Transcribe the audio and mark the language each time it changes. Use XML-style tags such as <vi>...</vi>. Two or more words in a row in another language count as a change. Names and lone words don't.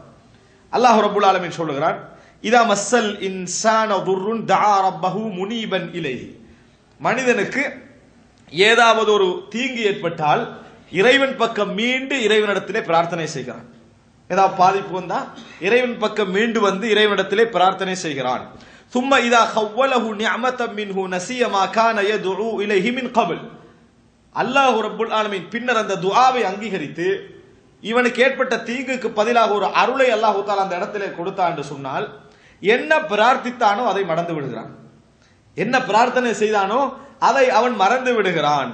<ar>الله رب العالمين சொல்லுகிறான், إذا مس الإنسان ضر دعا ربه منيبا إليه.</ar> <ta>மனிதனுக்கு ஏதாவது ஒரு தீங்கு ஏற்பட்டால் இறைவன் பக்கம் மீண்டு இறைவனிடத்திலே பிரார்த்தனை செய்கிறான். ஏதாவது பாதிப்பு வந்தா இறைவன் பக்கம் மீண்டு வந்து இறைவனிடத்திலே பிரார்த்தனை செய்கிறான்.</ta> <ar>ثم اذا خوله نعمه منه نسي ما كان يدعو اليه من قبل. الله رب العالمين</ar> <ta>பின்னர் அந்த துஆவை அங்கீகரித்து இவனுக்கு ஏற்பட்ட தீங்குக்கு பதிலாக ஒரு அருளை</ta> <ar>الله تعالى</ar> <ta>அந்த இடத்திலே கொடுத்தான் என்று சொன்னால், என்ன பிரார்த்தித்தானோ அதை மறந்து விடுகிறான். என்ன பிரார்த்தனை செய்தானோ அதை அவன் மறந்து விடுகிறான்.</ta>